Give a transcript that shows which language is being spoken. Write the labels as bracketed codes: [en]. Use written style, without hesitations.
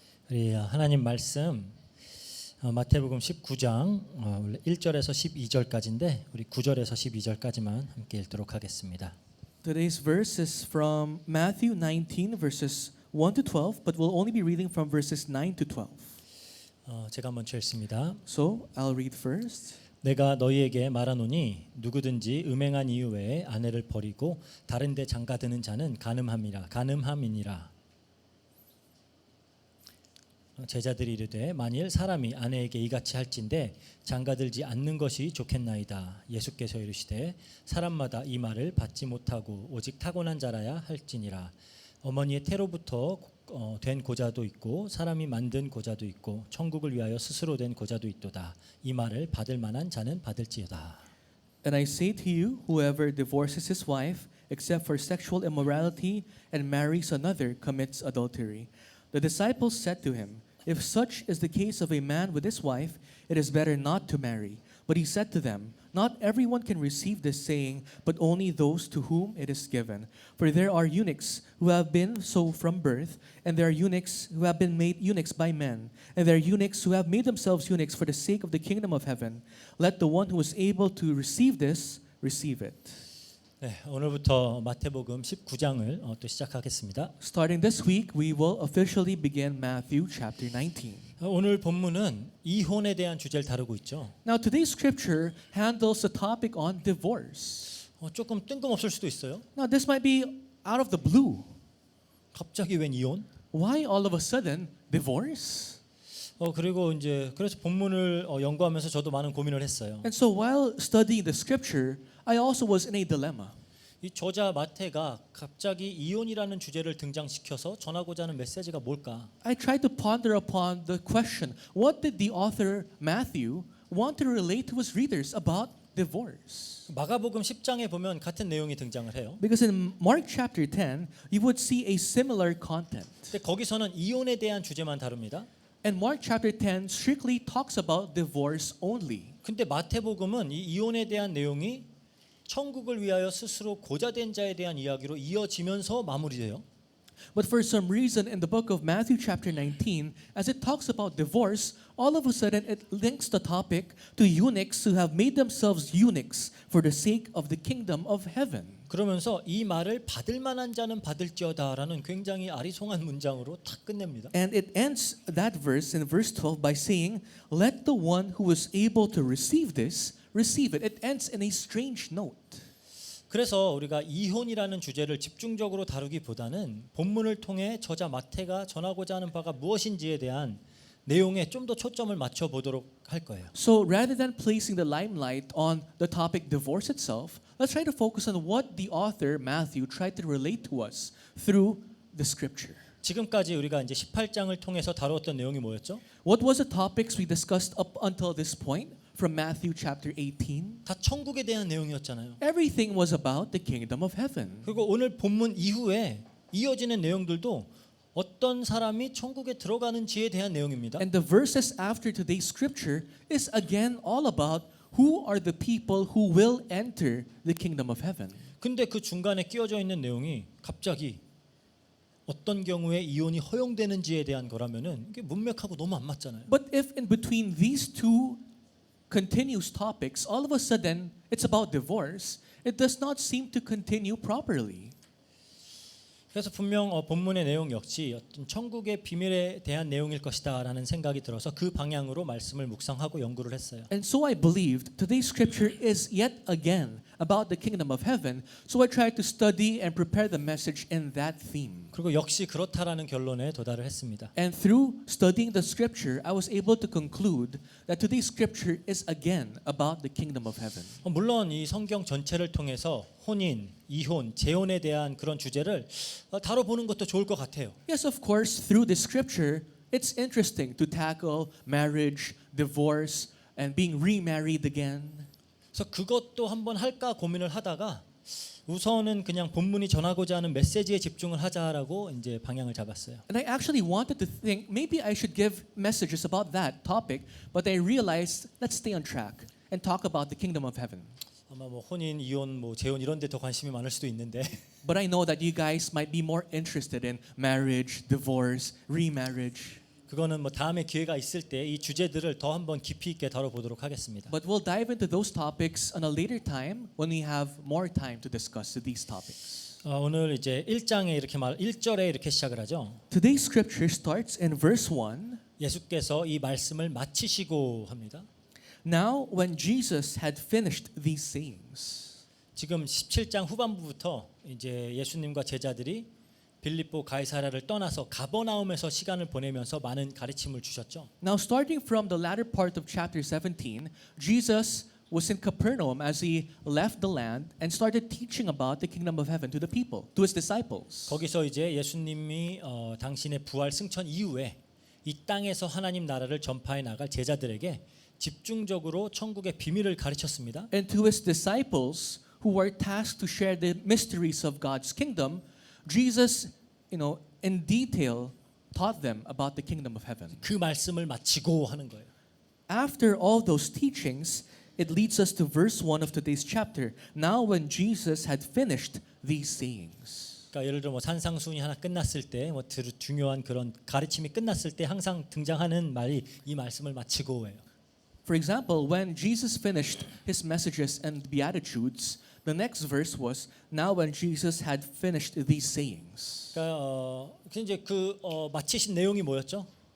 [ko] 우리 하나님 말씀 마태복음 19장 1절에서 12절까지인데 우리 9절에서 12절까지만 함께 읽도록 하겠습니다. [en] Today's verse is from Matthew 19 verses 1 to 12, but we'll only be reading from verses 9 to 12. [ko] 제가 먼저 읽습니다. [en] So, I'll read first. [ko] 내가 너희에게 말하노니 누구든지 음행한 이유 외에 아내를 버리고 다른 데 장가드는 자는 간음함이니라. 제자들이 이르되 만일 사람이 아내에게 이같이 할진대 장가들지 않는 것이 좋겠나이다. 예수께서 이르시되 사람마다 이 말을 받지 못하고 오직 타고난 자라야 할지니라. 어머니의 태로부터 된 고자도 있고 사람이 만든 고자도 있고 천국을 위하여 스스로 된 고자도 있도다. 이 말을 받을 만한 자는 받을지어다. [en] And I say to you, whoever divorces his wife except for sexual immorality and marries another commits adultery. The disciples said to him, if such is the case of a man with his wife, it is better not to marry. But he said to them, not everyone can receive this saying, but only those to whom it is given. For there are eunuchs who have been so from birth, and there are eunuchs who have been made eunuchs by men, and there are eunuchs who have made themselves eunuchs for the sake of the kingdom of heaven. Let the one who is able to receive this, receive it. [ko] 네, 오늘부터 마태복음 19장을 또 시작하겠습니다. [en] Starting this week, we will officially begin Matthew chapter 19. [ko] 오늘 본문은 이혼에 대한 주제를 다루고 있죠. [en] Now, today's scripture handles the topic on divorce. [ko] 조금 뜬금없을 수도 있어요. [en] Now, this might be out of the blue. [ko] 갑자기 웬 이혼? [en] Why all of a sudden divorce? [ko] 그리고 이제 그래서 본문을 연구하면서 저도 많은 고민을 했어요. [en] And so while studying the scripture, I also was in a dilemma. [ko] 이 저자 마태가 갑자기 이혼이라는 주제를 등장시켜서 전하고자 하는 메시지가 뭘까? [en] I tried to ponder upon the question, what did the author Matthew want to relate to his readers about divorce? [ko] 마가복음 10장에 보면 같은 내용이 등장을 해요. [en] Because in Mark chapter 10, you would see a similar content. [ko] 근데 거기서는 이혼에 대한 주제만 다룹니다. [en] And Mark chapter 10 strictly talks about divorce only. [ko] 근데 마태복음은 이 이혼에 대한 내용이 천국을 위하여 스스로 고자된 자에 대한 이야기로 이어지면서 마무리돼요. [en] But for some reason in the book of Matthew chapter 19, as it talks about divorce, all of a sudden it links the topic to eunuchs who have made themselves eunuchs for the sake of the kingdom of heaven. [ko] 그러면서 이 말을 받을 만한 자는 받을지어다라는 굉장히 아리송한 문장으로 탁 끝냅니다. [en] And it ends that verse in verse 12 by saying, let the one who is able to receive this, receive it. It ends in a strange note. [ko] 그래서 우리가 이혼이라는 주제를 집중적으로 다루기보다는 본문을 통해 저자 마태가 전하고자 하는 바가 무엇인지에 대한 내용에 좀 더 초점을 맞춰 보도록 할 거예요. [en] So rather than placing the limelight on the topic divorce itself, let's try to focus on what the author Matthew tried to relate to us through the scripture. [ko] 지금까지 우리가 이제 18장을 통해서 다루었던 내용이 뭐였죠? [en] What was the topics we discussed up until this point from Matthew chapter 18? [ko] 다 천국에 대한 내용이었잖아요. [en] Everything was about the kingdom of heaven. [ko] 그리고 오늘 본문 이후에 이어지는 내용들도 어떤 사람이 천국에 들어가는지에 대한 내용입니다. [en] And the verses after today's scripture is again all about who are the people who will enter the kingdom of heaven. [ko] 근데 그 중간에 끼어져 있는 내용이 갑자기 어떤 경우에 이혼이 허용되는지에 대한 거라면은 이게 문맥하고 너무 안 맞잖아요. [en] But if in between these two continuous topics, all of a sudden it's about divorce, it does not seem to continue properly. [ko] 그래서 분명 본문의 내용 역시 어떤 천국의 비밀에 대한 내용일 것이다라는 생각이 들어서 그 방향으로 말씀을 묵상하고 연구를 했어요. [en] And so I believed today's scripture is yet again about the kingdom of heaven. So I tried to study and prepare the message in that theme. [ko] 그리고 역시 그렇다라는 결론에 도달을 했습니다. [en] And through studying the scripture, I was able to conclude that today's scripture is again about the kingdom of heaven. [ko] 물론 이 성경 전체를 통해서 혼인, 이혼, 재혼에 대한 그런 주제를 다뤄보는 것도 좋을 것 같아요. [en] Yes, of course, through the scripture, it's interesting to tackle marriage, divorce, and being remarried again. [ko] 그래서 그것도 한번 할까 고민을 하다가 우선은 그냥 본문이 전하고자 하는 메시지에 집중을 하자라고 이제 방향을 잡았어요. [en] And I actually wanted to think maybe I should give messages about that topic, but I realized let's stay on track and talk about the kingdom of heaven. [ko] 아마 뭐 혼인, 이혼, 뭐 재혼 이런 데 더 관심이 많을 수도 있는데 [en] But I know that you guys might be more interested in marriage, divorce, remarriage. [ko] 그거는 뭐 다음에 기회가 있을 때 이 주제들을 더 한번 깊이 있게 다뤄보도록 하겠습니다. [en] But we'll dive into those topics on a later time when we have more time to discuss these topics. [ko] 오늘 이제 1장에 이렇게 1절에 이렇게 시작을 하죠. [en] Today's scripture starts in verse 1. [ko] 예수께서 이 말씀을 마치시고 합니다. [en] Now, when Jesus had finished these sayings. [ko] 지금 17장 후반부부터 이제 예수님과 제자들이 빌립보 가이사랴를 떠나서 가버나움에서 시간을 보내면서 많은 가르침을 주셨죠. [en] Now, starting from the latter part of chapter 17, Jesus was in Capernaum as he left the land and started teaching about the kingdom of heaven to the people, to his disciples. [ko] 거기서 이제 예수님이 당신의 부활 승천 이후에 이 땅에서 하나님 나라를 전파해 나갈 제자들에게 집중적으로 천국의 비밀을 가르쳤습니다. [en] And to his disciples who were tasked to share the mysteries of God's kingdom, Jesus, in detail taught them about the kingdom of heaven. [ko] 그 말씀을 마치고 하는 거예요. [en] After all those teachings, it leads us to verse 1 of today's chapter. Now when Jesus had finished these sayings. [ko] 그러니까 예를 들어 뭐 산상수훈이 하나 끝났을 때, 뭐 중요한 그런 가르침이 끝났을 때 항상 등장하는 말이 이 말씀을 마치고예요. [en] For example, when Jesus finished his messages and beatitudes, the next verse was, now when Jesus had finished these sayings. [ko] 그러니까 이제 마치신 내용이 뭐였죠?